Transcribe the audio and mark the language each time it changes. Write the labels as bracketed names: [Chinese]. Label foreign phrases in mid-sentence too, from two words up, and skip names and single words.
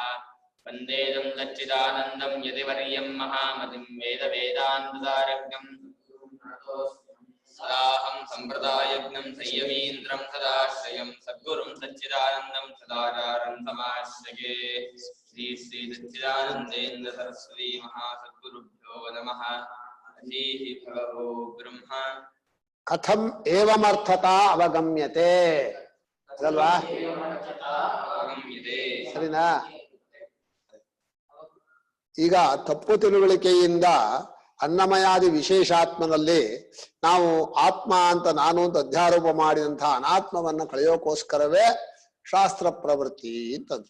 [Sanskrit] वन्देदं सच्चिदानन्दं यतिवर्यं महामतिं वेदवेदान्तसारज्ञं सदाहं सम्प्रदायज्ञं संयमीन्द्रं सदाश्रयं सद्गुरुं सच्चिदानन्दं सदाचारं समाश्रये। श्री श्री सच्चिदानन्देन्द्र सरस्वती महासद्गुरुभ्यो नमः। अधीः भगवो ब्रह्म कथम एवमर्थता अवगम्यते [Kannada] ಅಲ್ವಾ ಸರಿನಾ? ಈಗ ತಪ್ಪು ತಿಳುವಳಿಕೆಯಿಂದ ಅನ್ನಮಯಾದಿ ವಿಶೇಷಾತ್ಮನಲ್ಲಿ ನಾವು ಆತ್ಮ ಅಂತ ನಾನು ಅಂತ ಅಧ್ಯಾರೋಪ ಮಾಡಿದಂತಹ ಅನಾತ್ಮವನ್ನ ಕಳೆಯೋಕೋಸ್ಕರವೇ ಶಾಸ್ತ್ರ ಪ್ರವೃತ್ತಿ ಅಂತಂದ್ರು.